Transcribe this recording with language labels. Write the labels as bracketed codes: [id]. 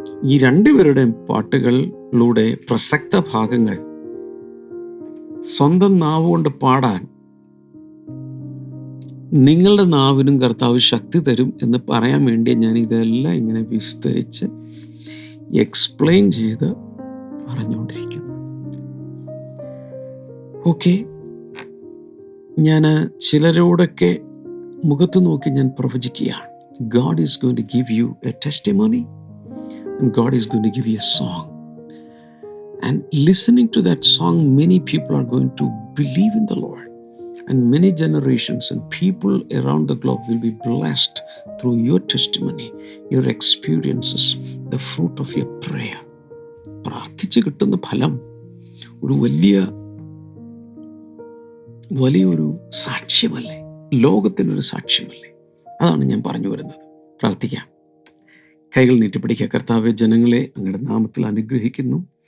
[ml] ഈ രണ്ടുപേരുടെയും പാട്ടുകളിലൂടെ പ്രസക്ത ഭാഗങ്ങൾ സ്വന്തം നാവ് കൊണ്ട് പാടാൻ നിങ്ങളുടെ നാവിനും കർത്താവ് ശക്തി തരും എന്ന് പറയാൻ വേണ്ടി ഞാൻ ഇതെല്ലാം ഇങ്ങനെ വിസ്തരിച്ച് എക്സ്പ്ലെയിൻ ചെയ്ത് പറഞ്ഞുകൊണ്ടിരിക്കുന്നു. ഓക്കെ, ഞാൻ ചിലരോടൊക്കെ മുഖത്ത് നോക്കി ഞാൻ പ്രവചിക്കുകയാണ്. [en] God is going to give you a testimony and God is going to give you a song. And listening to that song, many people are going to believe in the Lord. And many generations and people around the globe will be blessed through your testimony, your experiences, the fruit of your prayer. [ml] പ്രാർത്ഥിച്ച് കിട്ടുന്ന ഫലം ഒരു വലിയൊരു സാക്ഷ്യമല്ലേ, ലോകത്തിനൊരു സാക്ഷ്യമല്ലേ. അതാണ് ഞാൻ പറഞ്ഞു വരുന്നത്. പ്രാർത്ഥിക്കാം. കൈകൾ നീട്ടിപ്പിടിക്കുക. കർത്താവെ, ജനങ്ങളെ അങ്ങയുടെ നാമത്തിൽ അനുഗ്രഹിക്കുന്നു.